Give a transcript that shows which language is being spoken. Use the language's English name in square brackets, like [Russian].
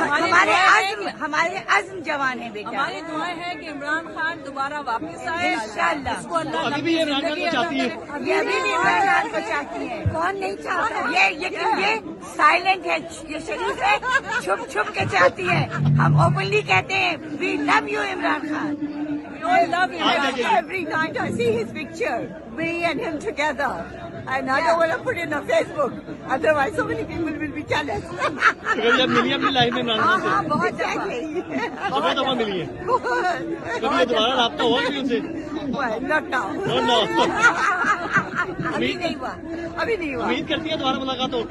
[Urdu] ہمارے عزم جوان ہیں بیٹا. ہماری دعائیں ہیں کہ عمران خان دوبارہ واپس آئے انشاءاللہ. اس کو اللہ ابھی بھی یہ عمران خان کو چاہتی ہے. یہ ابھی بھی عمران خان کو چاہتی ہے. کون نہیں چاہتا؟ یہ سائلنٹ ہے، یہ شریف ہے، چھپ کے چاہتی ہے. ہم اوپنلی کہتے ہیں [English] we love you [Urdu] Imran Khan. [English] Every night I see his picture, me and him together, and I don't want to put it on Facebook, otherwise so many people will be jealous. [Urdu] کبھی جب ملی اپنی لائف میں عمران خان ہاں سے بہت exactly. بہت دفعہ ملی ہے. کبھی یہ دوبارہ رابطہ ہوا بھی ان سے؟ [English] Not now. [Urdu] ابھی نہیں ہوا. امید کرتی ہے دوبارہ ملاقات ہو.